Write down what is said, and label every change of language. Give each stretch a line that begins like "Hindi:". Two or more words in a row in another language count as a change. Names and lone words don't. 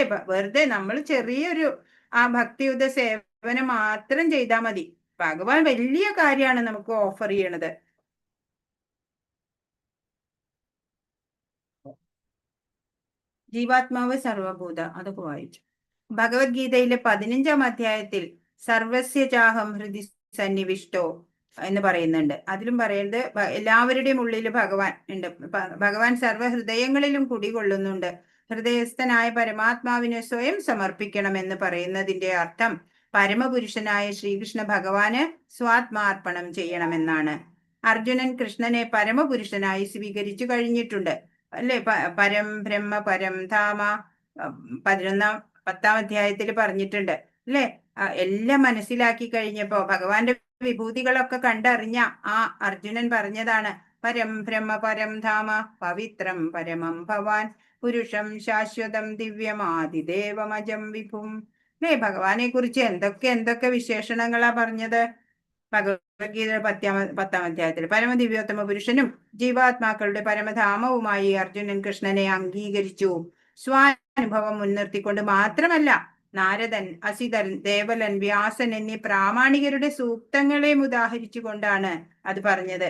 Malayalam: വെറുതെ നമ്മൾ ചെറിയൊരു ആ ഭക്തിയുത സേവനം മാത്രം ചെയ്താൽ മതി. ഭഗവാൻ വലിയ കാര്യമാണ് നമുക്ക് ഓഫർ ചെയ്യണത്. ജീവാത്മാവ് സർവഭൂത, അതൊക്കെ വായിച്ചു. ഭഗവത്ഗീതയിലെ 15-ാം അധ്യായത്തിൽ
Sanskrit: സർവസ്യ ചാഹം ഹൃദി സന്നിവിഷ്ടോ
Malayalam: എന്ന് പറയുന്നുണ്ട്. അതിലും പറയുന്നത് എല്ലാവരുടെയും ഉള്ളിൽ ഭഗവാൻ ഉണ്ട്. ഭഗവാൻ സർവ്വഹൃദയങ്ങളിലും കുടികൊള്ളുന്നുണ്ട്. ഹൃദയസ്ഥനായ പരമാത്മാവിനെ സ്വയം സമർപ്പിക്കണം എന്ന് പറയുന്നതിന്റെ അർത്ഥം പരമപുരുഷനായ ശ്രീകൃഷ്ണ ഭഗവാന് സ്വാത്മാർപ്പണം ചെയ്യണമെന്നാണ്. അർജുനൻ കൃഷ്ണനെ പരമപുരുഷനായി സ്വീകരിച്ചു കഴിഞ്ഞിട്ടുണ്ട് അല്ലെ.
Sanskrit: പരം ബ്രഹ്മ പരം ധാമ
Malayalam: 10-ാം അധ്യായത്തിൽ പറഞ്ഞിട്ടുണ്ട് അല്ലെ. എല്ലാം മനസ്സിലാക്കി കഴിഞ്ഞപ്പോ ഭഗവാന്റെ വിഭൂതികളൊക്കെ കണ്ടറിഞ്ഞ ആ അർജുനൻ പറഞ്ഞതാണ്
Sanskrit: പരം ബ്രഹ്മ പരം ധാമ പവിത്രം പരമം ഭവാൻ പുരുഷം ശാശ്വതം ദിവ്യമാതിദേവമജം വിഭും
Malayalam: അല്ലേ. ഭഗവാനെ കുറിച്ച് എന്തൊക്കെ വിശേഷണങ്ങളാ പറഞ്ഞത്? ഭഗവത്ഗീത 10-ാം അധ്യായത്തിൽ പരമദിവ്യോത്തമ പുരുഷനും ജീവാത്മാക്കളുടെ പരമധാമവുമായി അർജുനൻ കൃഷ്ണനെ അംഗീകരിച്ചു. സ്വാനുഭവം മുൻനിർത്തിക്കൊണ്ട് മാത്രമല്ല, നാരദൻ, അസിതൻ, ദേവലൻ, വ്യാസൻ എന്നീ പ്രാമാണികരുടെ സൂക്തങ്ങളെ ഉദാഹരിച്ചു കൊണ്ടാണ് അത് പറഞ്ഞത്.